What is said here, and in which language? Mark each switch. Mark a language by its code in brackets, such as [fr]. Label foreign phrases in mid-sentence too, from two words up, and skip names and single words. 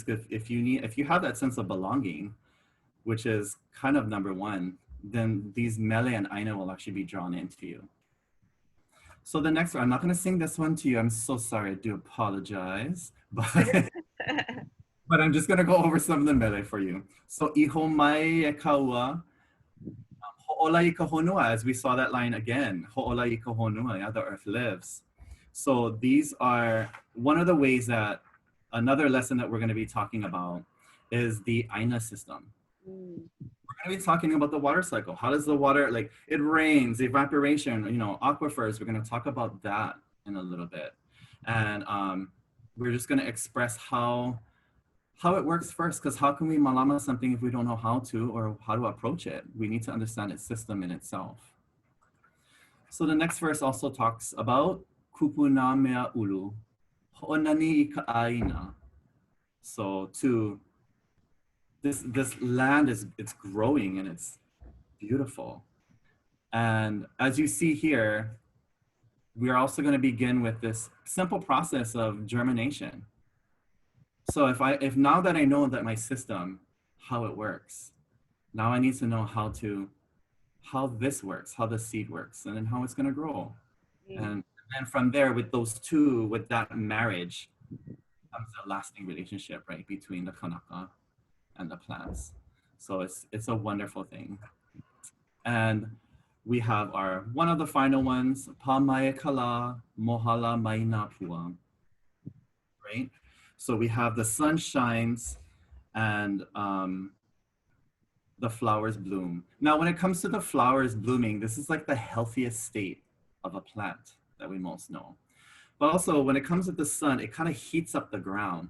[en] If you have that sense of belonging, which is kind of number one, then these mele and aina will actually be drawn into you. So the next one, I'm not gonna sing this one to you. I'm so sorry, I do apologize. But I'm just gonna go over some of the mele for you. [haw] So iho mai e kaua, ho'olai ka honua, [en] as we saw that line again, [haw] ho'olai ka honua, [en] yeah, the earth lives. So these are one of the ways that another lesson that we're gonna be talking about is the aina system. We're gonna be talking about the water cycle. How does the water, like it rains, evaporation, you know, aquifers, we're gonna talk about that in a little bit. And we're just gonna express how it works first, because how can we mālama something if we don't know how to or how to approach it? We need to understand its system in itself. So the next verse also talks about [haw] kūpuna mea oulu, ho'onani I ka āina. [en] So this land it's growing and it's beautiful. And as you see here, we are also going to begin with this simple process of germination. So if now that I know that my system, how it works, now I need to know how this works, how the seed works, and then how it's going to grow. And then from there, with those two, with that marriage, comes a lasting relationship, right, between the kanaka and the plants. So it's a wonderful thing. And we have one of the final ones, [haw] pa mai kala mohala maina pua, [en] right? So we have the sun shines and the flowers bloom. Now, when it comes to the flowers blooming, this is like the healthiest state of a plant that we most know. But also when it comes to the sun, it kind of heats up the ground.